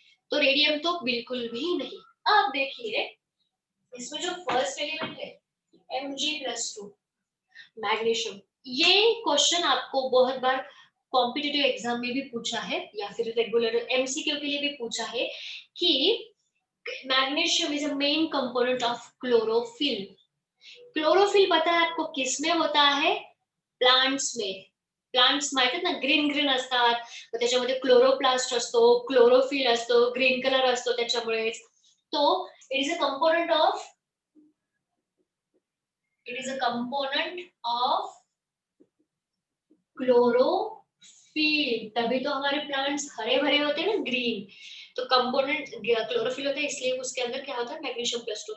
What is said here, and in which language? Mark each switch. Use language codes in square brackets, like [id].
[hi] तो रेडियम तो बिल्कुल भी नहीं। अब देखिए इसमें जो फर्स्ट एलिमेंट है Mg+2 मैग्नीशियम, ये क्वेश्चन आपको बहुत बार कॉम्पिटिटिव एग्जाम में भी पूछा है या फिर रेगुलर एमसीक्यू के लिए भी पूछा है कि [en] Magnesium is a main component of chlorophyll. [hi] Chlorophyll पता है आपको किस में होता है? प्लांट्स में। [mr] प्लांट्स माहित आहेत ना, ग्रीन ग्रीन असतात, मग त्याच्यामध्ये क्लोरोप्लास्ट असतो, क्लोरोफिल असतो, ग्रीन कलर असतो त्याच्यामुळेच. [hi] तो [en] it is a component of, it is a component of chlorophyll, [hi] तभी तो हमारे प्लांट्स हरे भरे होते हैं ना, ग्रीन। तो कंपोनेंट क्लोरोफिल होता है, इसलिए उसके अंदर क्या होता है मैग्नीशियम+2।